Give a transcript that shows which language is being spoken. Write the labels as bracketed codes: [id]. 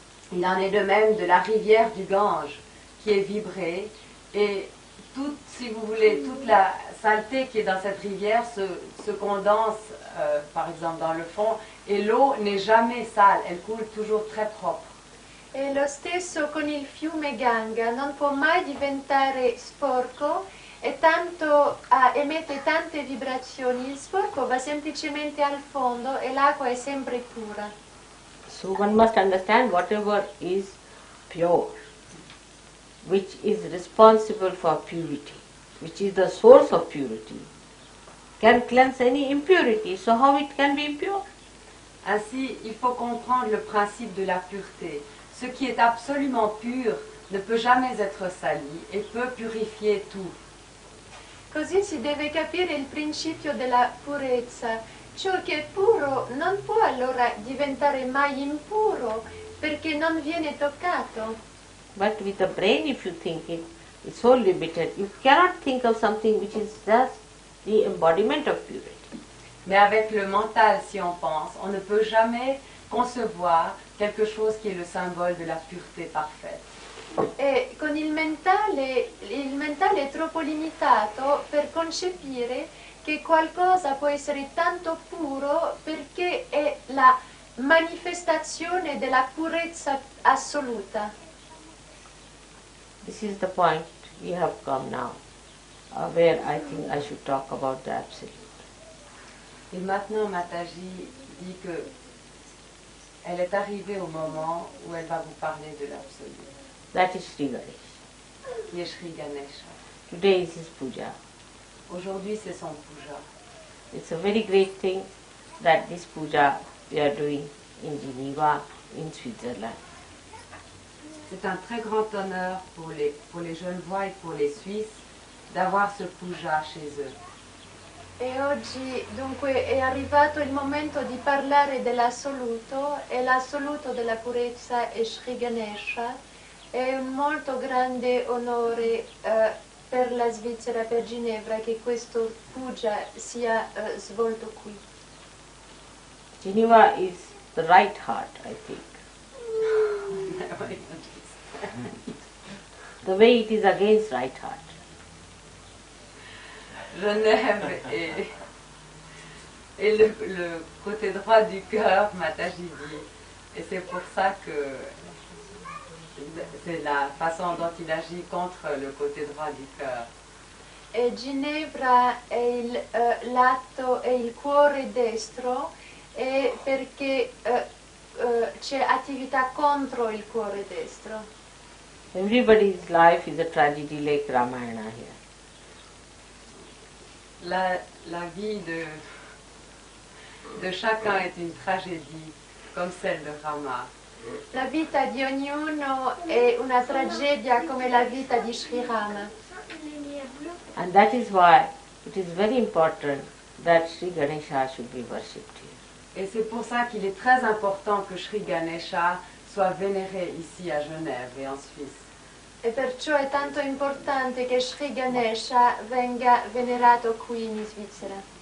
[fr] Il en est de même de la rivière du Gange qui est vibrée et si vous voulez, toute la saleté qui est dans cette rivière se condense par exemple dans le fond et l'eau n'est jamais sale, elle coule toujours très propre. [it] E lo stesso con il fiume Ganga, non può mai diventare sporco e tanto emette tante vibrazioni, il sporco va semplicemente al fondo e l'acqua è sempre pura. [en] So one must understand whatever is pure, which is responsible for purity, which is the source of purity, can cleanse any impurity. So how it can be impure? [fr] Ainsi, il faut comprendre le principe de la pureté. Ce qui est absolument pur ne peut jamais être sali et peut purifier tout. [it] Così si deve capire il principio della purezza. Ciò che è puro non può allora diventare mai impuro perché non viene toccato. [en] But with the brain, if you think it, it's so limited. You cannot think of something which is just the embodiment of purity. [fr] Mais avec le mental, si on pense, on ne peut jamais concevoir quelque chose qui est le symbole de la pureté parfaite. [it] E con il mentale è troppo limitato per concepire che qualcosa può essere tanto puro perché è la manifestazione della purezza assoluta. [en] This is the point we have come now, where I think I should talk about the Absolute. [fr] Et maintenant, Mataji dit que elle est arrivée au moment où elle va vous parler de l'absolu, [en] That is Sri Ganesh. [fr] qui est Sri Ganesha. [en] Today is his puja. [fr] Aujourd'hui, c'est son puja. [en] It's a very great thing that this puja we are doing in Geneva, in Switzerland. [fr] C'est un très grand honneur pour les Genevois et pour les Suisses d'avoir ce puja chez eux. [it] E oggi dunque è arrivato il momento di parlare dell'assoluto e l'assoluto della purezza è Sri Ganesha. È un molto grande onore per la Svizzera, per Ginevra, che questo puja sia svolto qui. [en] Geneva is the right heart, I think. The way it is against right heart. [fr] Genève et le côté droit du cœur, Mataji dit. Et c'est pour ça que c'est la façon dont il agit contre le côté droit du cœur. [it] E Ginevra è il lato, è il cuore destro, e perché c'è attività contro il cuore destro. [en] Everybody's life is a tragedy like Ramayana here. [fr] La vie de chacun est une tragédie, comme celle de Rama. [it] La vita di ognuno è una tragedia come la vita di Sri Rama. [en] And that is why it is very important that Sri Ganesha should be worshipped here. [fr] Et c'est pour ça qu'il est très important que Sri Ganesha soit vénéré ici à Genève et en Suisse. [it] E perciò è tanto importante che Sri Ganesha venga venerato qui in Svizzera.